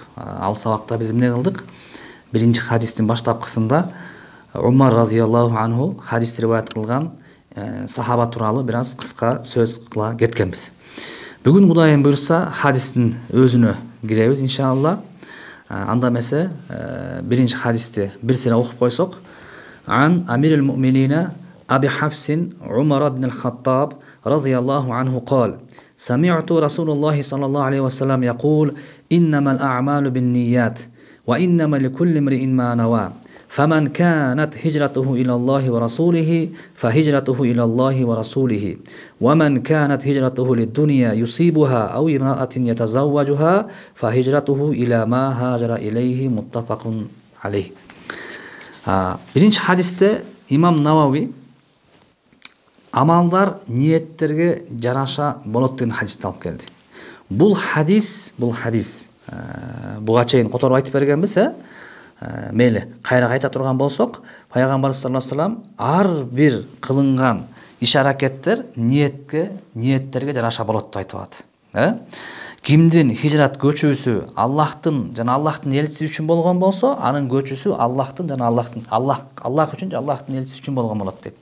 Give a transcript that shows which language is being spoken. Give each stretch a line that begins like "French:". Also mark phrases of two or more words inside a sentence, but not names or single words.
Kyrgyz: Ал сабакта биз эмне кылдык? 1-нчи хадистин баштапкысында Умар
Arabic: رضي الله عنه
Kyrgyz: хадисти риваят кылган сахаба тууралуу бир аз кыска сөз кыла кеткенбиз. Бүгүн Кудайым буйрса хадистин өзүнө киребиз иншалла. Анда эмесе 1-нчи хадисти бир сыйра окуп койсок,
Arabic: عن أمير المؤمنين أبي حفص عمر بن الخطاب رضي الله عنه قال: سمعت رسول الله صلى الله عليه وسلم يقول: إنما الأعمال بالنيات وإنما لكل امرئ ما نوى فمن كانت هجرته إلى الله ورسوله فهجرته إلى الله ورسوله ومن كانت هجرته للدنيا يصيبها أو امرأة يتزوجها فهجرته إلى ما هاجر إليه متفق عليه.
Kyrgyz: Биринчи хадисте Имам Навави амалдар ниеттерге жараша болот деген хадисти алып келди. Бул хадис буга чейин которуп айтып бергенбиз, мейли кайра кайта турган болсок, пайгамбарыбыз
Arabic: صلى الله عليه وسلم
Kyrgyz: ар бир кылынган иш-аракеттер ниеттерге жараша болот деп айтып атат. Кимдин хижрат көчүүсү Аллахтын жана Аллахтын элчиси үчүн болгон болсо, анын көчүүсү Аллахтын жана Аллах үчүн жана Аллахтын элчиси үчүн болгон болот дейт.